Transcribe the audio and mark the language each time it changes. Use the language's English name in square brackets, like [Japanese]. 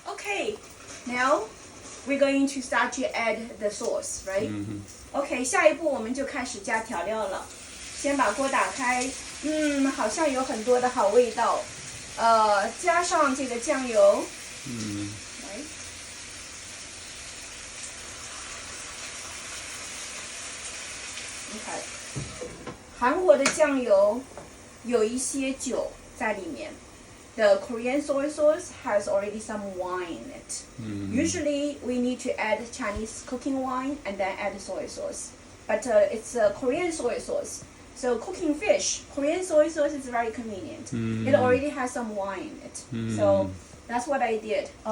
[English] Okay, now we're going to start to add the sauce, right? [Chinese] OK， 下一步我们就开始加调料了。先把锅打开，好像有很多的好味道。加上这个酱油。来。你看，韩国的酱油有一些酒在里面。 [English] The Korean soy sauce has already some wine in it. Usually, we need to add Chinese cooking wine and then add soy sauce. But it's a Korean soy sauce. So cooking fish, Korean soy sauce is very convenient. It already has some wine in it. So that's what I did.